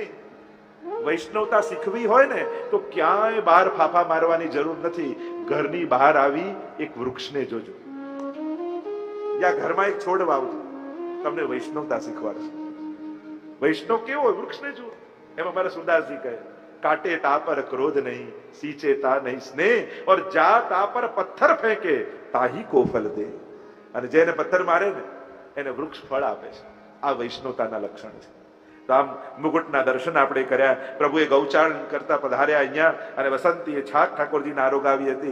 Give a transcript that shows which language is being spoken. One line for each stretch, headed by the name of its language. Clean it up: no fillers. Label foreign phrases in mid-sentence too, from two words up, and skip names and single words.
Gujarati: વૈષ્ણવતા શીખવી હોય ને તો ક્યાંય બહાર ફાફા મારવાની જરૂર નથી. ઘરની બહાર આવી એક વૃક્ષને જોજો, યા ઘરમાં એક છોડ વાવજો, તમને વૈષ્ણવતા શીખવાડશે. વૈષ્ણવ કેવો હોય? વૃક્ષને જુઓ. એમાં મારા સુરદાસજી કહે
Hindi: काटे ता पर क्रोध नहीं, सींचे ता नहीं स्नेह, और जा ता पर पत्थर फेंके ताहि को फल दे.
Gujarati: અને જેને પથ્થર મારે ને એને વૃક્ષ ફળ આપે છે. આ વૈષ્ણવતાના લક્ષણ છે. તો આમ મુગુટના દર્શન આપણે કર્યા. પ્રભુએ ગૌચારણ કરતા પધાર્યા અહીંયા, અને વસંતીએ છાક ઠાકોરજીને આરોગાવી હતી.